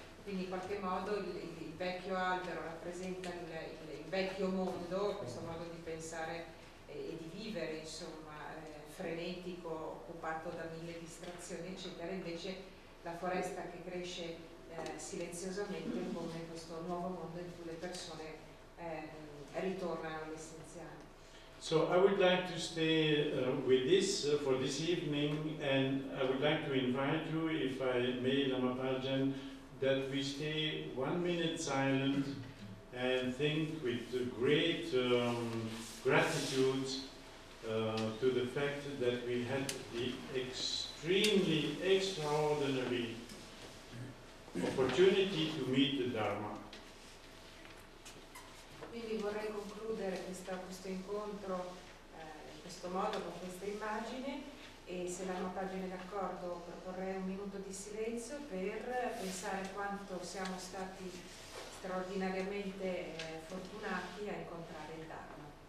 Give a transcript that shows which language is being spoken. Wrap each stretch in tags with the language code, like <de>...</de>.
<it>Quindi in qualche modo il vecchio albero rappresenta il vecchio mondo, questo modo di pensare e di vivere, insomma, frenetico, occupato da mille distrazioni, eccetera. Invece la foresta che cresce silenziosamente come questo nuovo mondo in cui le persone ritornano all'essenziale.</it> <en>So I would like to stay with this for this evening, and I would like to invite you, if I may, Lama Paljin, that we stay 1 minute silent and think with great gratitude to the fact that we had the extremely extraordinary opportunity to meet the Dharma.</en> <it>Quindi vorrei concludere questo incontro in questo modo, con questa immagine, e se Lama Paljin è d'accordo proporrei un minuto di silenzio per pensare quanto siamo stati straordinariamente fortunati a incontrare il Dharma.</it>